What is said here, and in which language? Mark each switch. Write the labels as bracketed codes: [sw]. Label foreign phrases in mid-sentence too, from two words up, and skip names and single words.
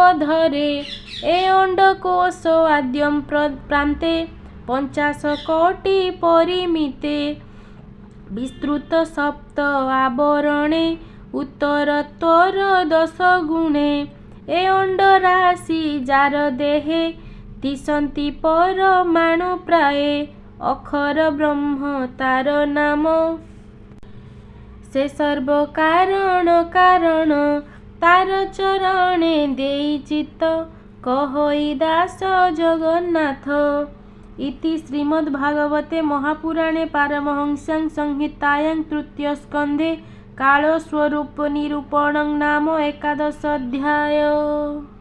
[or] ଧରେ ଏ ଅଣ୍ଡକୋଶ ଆଦ୍ୟମ ପ୍ରାନ୍ତେ 50 କୋଟି ପରିମିତେ ବିସ୍ତୃତ ସପ୍ତ ଆବରଣେ ଉତ୍ତରତ୍ୱର 10 ଗୁଣେ ଏ ଅଣ୍ଡ ରାଶି ଜାର ଦେହେ ତିସନ୍ତି ପରମାଣୁ ପ୍ରାୟ ଅକ୍ଷର ବ୍ରହ୍ମ ତାର ନାମ ସେ ସର୍ବ କାରଣ କାରଣ ତାର ଚରଣେ ଦେଇ ଚିତ୍ତ କହଇ ଦାସ ଜଗନ୍ନାଥ [sa] इति श्रीमद्भागवते महापुराणे पारमहंस्यां संहितायां तृतीय स्कन्धे कालस्वरूप निरूपणं नाम 11 अध्याय।